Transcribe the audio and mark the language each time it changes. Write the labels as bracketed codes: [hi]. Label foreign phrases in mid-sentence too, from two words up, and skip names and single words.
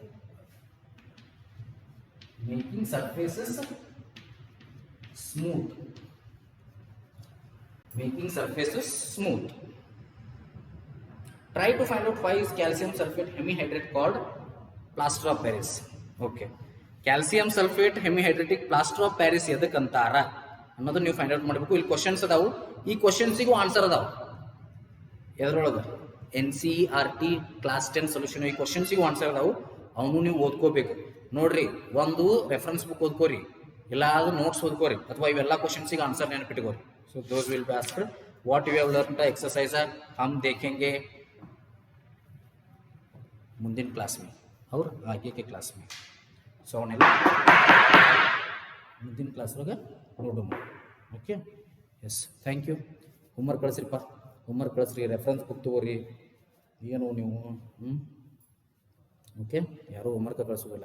[en] Making surfaces smooth. Making surfaces smooth. Try to find out why is calcium sulfate hemihydrate called plaster of Paris. [kn] Okay, [en] calcium sulfate hemihydratic plaster of Paris [kn] ಎದಕ್ಕೆ ಅಂತಾರ ಅನ್ನೋದು ನೀವು [en] find out [kn] ಮಾಡಬೇಕು. ಇಲ್ಲಿ ಕ್ವಶನ್ಸ್ ಅದಾವು, ಈ ಕ್ವಶನ್ಸಿಗೂ ಆನ್ಸರ್ ಅದಾವ. ಎದ್ರೊಳಗೆ NCERT ಕ್ಲಾಸ್ 10 ಸೊಲ್ಯೂಷನ್, ಈ ಕ್ವಶನ್ಸಿಗೂ ಆನ್ಸರ್ ಅದಾವು, ಅವನು ನೀವು ಓದ್ಕೋಬೇಕು. ನೋಡ್ರಿ, ಒಂದು [en] reference book [kn] ಓದ್ಕೋರಿ, ಇಲ್ಲ ಅದು ನೋಟ್ಸ್ ಓದ್ಕೋರಿ, ಅಥವಾ ಇವೆಲ್ಲ ಕ್ವಶನ್ಸಿಗೆ ಆನ್ಸರ್ ನೆನಪಿಟ್ಕೋರಿ. [en] So those will be asked. What you have learn [hi] एक्सरसाइज हम देखेंगे [kn] ಮುಂದಿನ ಕ್ಲಾಸ್ [hi] में और आगे के क्लास में. [kn] ಸೊ ಅವನ್ನೆಲ್ಲ ಮುಂದಿನ ಕ್ಲಾಸ್ ಒಳಗೆ ನೋಡೋಣ. [en] Okay, yes, thank you. [kn] ಹೋಮ್ವರ್ಕ್ ಕಳಿಸ್ರಿಪ್ಪ, ಹೋಮ್ವರ್ಕ್ ಕಳಿಸ್ರಿ, [en] reference book [kn] ತಗೋರಿ. ಏನು ನೀವು ಓಕೆ, ಯಾರೂ ಹೋಮ್ವರ್ಕ್ ಕಳಿಸೋದಿಲ್ಲ.